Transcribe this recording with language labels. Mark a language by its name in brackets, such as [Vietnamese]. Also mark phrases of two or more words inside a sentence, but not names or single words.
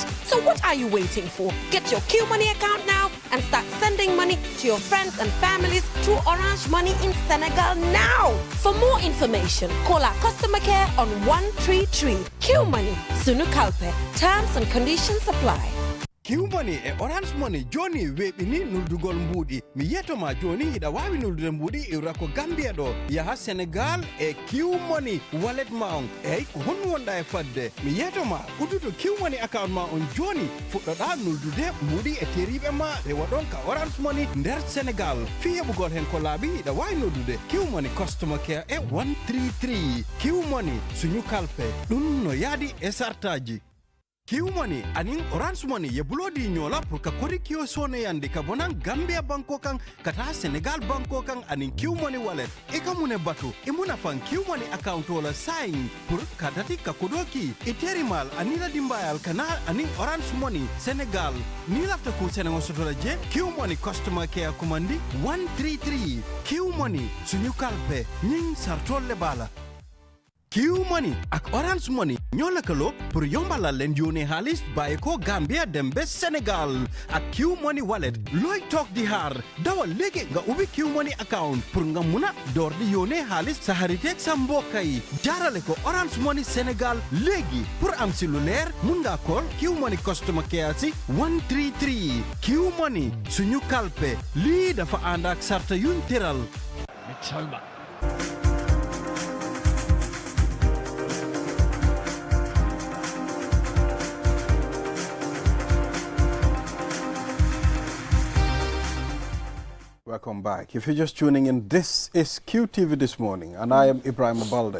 [English] So what are you waiting for? Get your Q Money account now and start sending money to your friends and families through Orange Money in Senegal now. For more information, call our customer care on 133. Q Money, Sunu Kalpe. Terms and conditions apply. [Fula] Q-Money e Orange Money joni weɓini nuldugol mbuɗi mi yetoma joni hiɗa wawi nuldude mbuɗi iwra ko Gambia ɗo yaha Sénégal e Q-Money wallet ma on eyyi ko honno wonɗa e fadde mi yetoma udduto Q-Money account ma on joni fuɗɗoɗa nuldude mbuɗi e teriɓe ma rewa ɗon ka Orange Money nder Sénégal fi heɓugol hen ko laaɓi hiɗa wawi noddude Q-Money [English] customer care [Fula] e 133 Q-Money suñu kalpe ɗum no yaadi e sartaji. [Mandingo] Q-Money anin Orange Money ye bulodi nyola pour ka kori kio sone yandi ka bonan Gambia banko kan kata Senegal banko kan anin Q-Money wallet ika mune batu imuna fan Q-Money account wala sign pour ka dati ka kodoki iterimal anila dimbayal kana anin Orange Money Senegal ni lafta ku Senegal sotola je Q-Money [English] customer care [Mandingo] kumandi 133 Q-Money sunyu kalpe nying sartolle bala. [Wolof] Q Money ak Orange Money ñoo lëkkaloo pour yombalal leen yónnee xaalis bàyyi ko Gambia dem ba Sénégal ak Q Money wallet looy toog di xaar dawal léegi nga ubbi Q Money account pour nga mun a door di yónnee xaalis sa xarit ak sa mbokk yi jaarale ko Orange Money Sénégal léegi pour am si lu leer mun ngaa call Q Money [English] customer care [Wolof] si 133 Q Money suñu kalpe lii dafa ànd ak sarta yuñ tëral. [English] Welcome back. If you're just tuning in, this is QTV This Morning, and I am Ibrahim Abalde.